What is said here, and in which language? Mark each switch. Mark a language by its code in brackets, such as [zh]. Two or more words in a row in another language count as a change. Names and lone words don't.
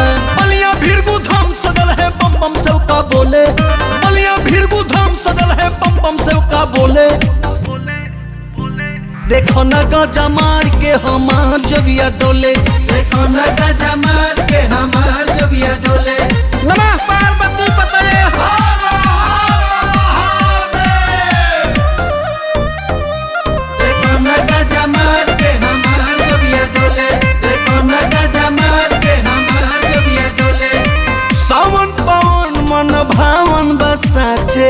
[bho] बलिया भीरगु धाम सदल है बम बम सेव का बोले। बलिया भीरगु धाम सदल है बम बम सेव का बोले। देखो न गजा मार के हमार जोगिया डोले। देखो न गजा मार के हमार जोगिया डोले। [sa] नमः पार्वती पतये। [bho] देखो न गजा मार के हमार जोगिया डोले। देखो न गजा मार के हमार जोगिया डोले। सावन पवन मन भावन बसाचे।